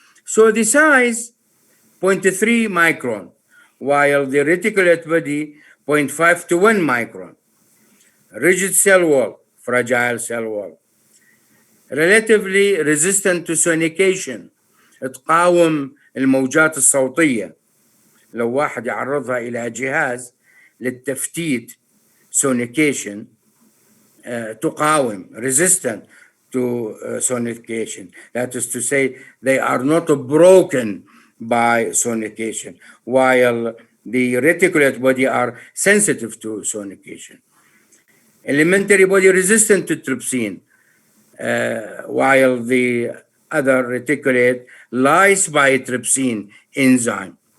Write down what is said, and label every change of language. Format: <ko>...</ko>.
<en>So the size, 0.3 micron, while the reticulate body, 0.5 to 1 micron. Rigid cell wall, fragile cell wall. Relatively resistant to sonication,</en> <ar>تقاوم الموجات الصوتية. لو واحد يعرضها إلى جهاز للتفتيت sonication, تقاوم,</ar> <en>resistant to sonication. That is to say, they are not broken by sonication, while the reticulate body are sensitive to sonication. Elementary body resistant to trypsin, while the other reticulate lies by trypsin enzyme.</en>